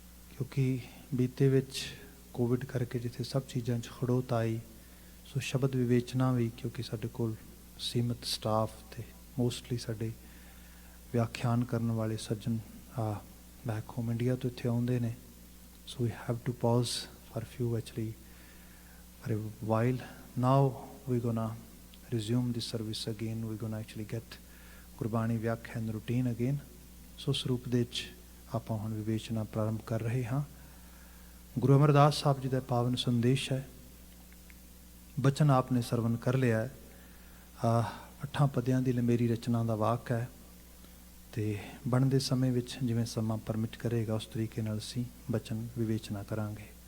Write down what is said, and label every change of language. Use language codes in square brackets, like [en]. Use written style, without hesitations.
[pa] ਕਿਉਂਕਿ ਬੀਤੇ ਵਿੱਚ ਕੋਵਿਡ ਕਰਕੇ ਜਿੱਥੇ ਸਭ ਚੀਜ਼ਾਂ 'ਚ ਖੜੋਤ ਆਈ, ਸੋ ਸ਼ਬਦ ਵਿਵੇਚਨਾ ਵੀ, ਕਿਉਂਕਿ ਸਾਡੇ ਕੋਲ ਸੀਮਤ ਸਟਾਫ ਅਤੇ ਮੋਸਟਲੀ ਸਾਡੇ ਵਿਆਖਿਆਨ ਕਰਨ ਵਾਲੇ ਸੱਜਣ [en] back home [pa] ਇੰਡੀਆ ਤੋਂ ਇੱਥੇ ਆਉਂਦੇ ਨੇ। [en] So we have to pause for a few actually for a while. Now we're gonna resume this service again. We're gonna actually get [pa] Gurbani ਵਿਆਖਿਆਨ [en] Routine again. [pa] ਸੋ ਉਸ ਰੂਪ ਦੇ ਵਿੱਚ ਆਪਾਂ ਹੁਣ ਵਿਵੇਚਨਾ ਪ੍ਰਾਰੰਭ ਕਰ ਰਹੇ ਹਾਂ। ਗੁਰੂ ਅਮਰਦਾਸ ਸਾਹਿਬ ਜੀ ਦਾ ਪਾਵਨ ਸੰਦੇਸ਼ ਹੈ। ਬਚਨ ਆਪ ਨੇ ਸਰਵਨ ਕਰ ਲਿਆ ਹੈ। 8 ਪਦਿਆਂ ਦੀ ਲੰਮੇਰੀ ਰਚਨਾ ਦਾ ਵਾਕ ਹੈ ਅਤੇ ਬਣਦੇ ਸਮੇਂ ਵਿੱਚ ਜਿਵੇਂ ਸਮਾਂ ਪਰਮਿਟ ਕਰੇਗਾ ਉਸ ਤਰੀਕੇ ਨਾਲ ਅਸੀਂ ਬਚਨ ਵਿਵੇਚਨਾ ਕਰਾਂਗੇ।